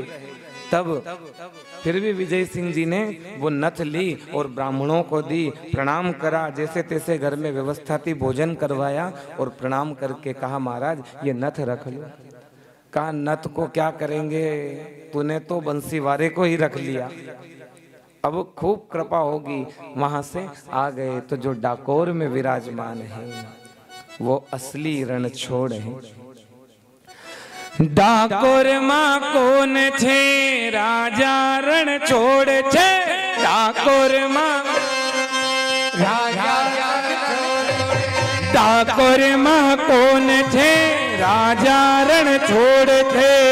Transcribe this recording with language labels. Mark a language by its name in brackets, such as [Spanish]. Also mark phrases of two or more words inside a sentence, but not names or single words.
[Hindi] तब फिर भी विजय सिंह जी ने वो नथ ली और ब्राह्मणों को दी, प्रणाम करा, जैसे तैसे घर में व्यवस्था थी भोजन करवाया और प्रणाम करके कहा महाराज ये नथ रख लो। कहा नथ को क्या करेंगे, तूने तो बंसीवारे को ही रख लिया, अब खूब कृपा होगी। वहां से आ गए तो जो डाकोर में विराजमान है वो असली रणछोड़ है। [Gujarati] ડાકોર માં કોણ છે રાજા રણછોડ છે, ડાકોર માં ડાકોર માં કોણ છે રાજા રણછોડ છે,